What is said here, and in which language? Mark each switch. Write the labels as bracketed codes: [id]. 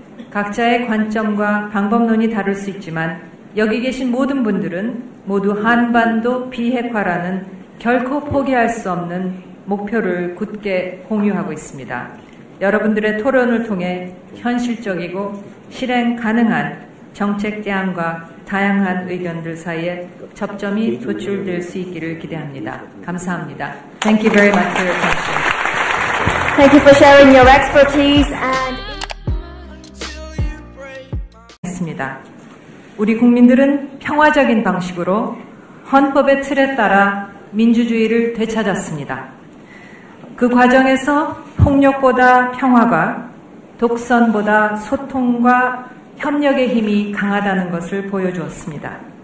[ko] 각자의 관점과 방법론이 다를 수 있지만 여기 계신 모든 분들은 모두 한반도 비핵화라는 결코 포기할 수 없는 목표를 굳게 공유하고 있습니다. 여러분들의 토론을 통해 현실적이고 실행 가능한 정책 제안과 다양한 의견들 사이에 접점이 도출될 수 있기를 기대합니다. 감사합니다. [en] Thank you very much for your attention. Thank you for sharing your expertise and [ko] 있습니다. 우리 국민들은 평화적인 방식으로 헌법의 틀에 따라 민주주의를 되찾았습니다. 그 과정에서 폭력보다 평화가, 독선보다 소통과 협력의 힘이 강하다는 것을 보여주었습니다.